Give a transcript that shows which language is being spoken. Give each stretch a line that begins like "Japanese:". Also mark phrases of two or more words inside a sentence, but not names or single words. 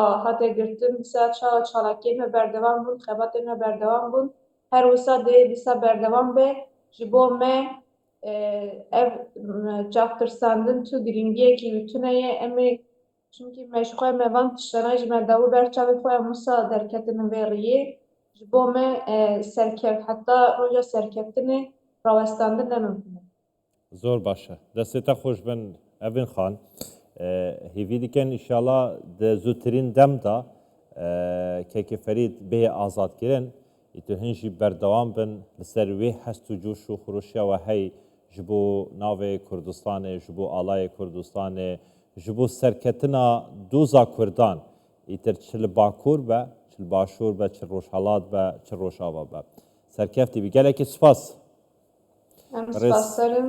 Kurdish: hate girtin dîsa çawa çalakiyên me berdevam bûn xebatên me berdevam bûn her wisa dê dîsa berdevam be ji bo me ev çavtirsandin tu giringiyekî wîtune ye em ê çunkî me ji xwe me van tiştana ji me dawî ber çavê xwe wisa derketin vê riyê ji bo me serkev heta roja serkeftinê rawestandin ne mimkün e zor baş e destê te xweş bin evin xan hêvî dikin înşallah di zûtirîn dem da kekê Ferîd bê azadkirin ئیتر هەنجی بەردەوام بن لەسەر وێ هەست و جوش و خڕوشیەوە هەی ji bo navê Kurdistanê ji bo alayê Kurdistanê ji bo serketina doza Kurdan îtir çi li Bakur be çi li Başûr be çi Rojhelat be çi Rojava be serkeftî bî gelekî spas Em spas derim.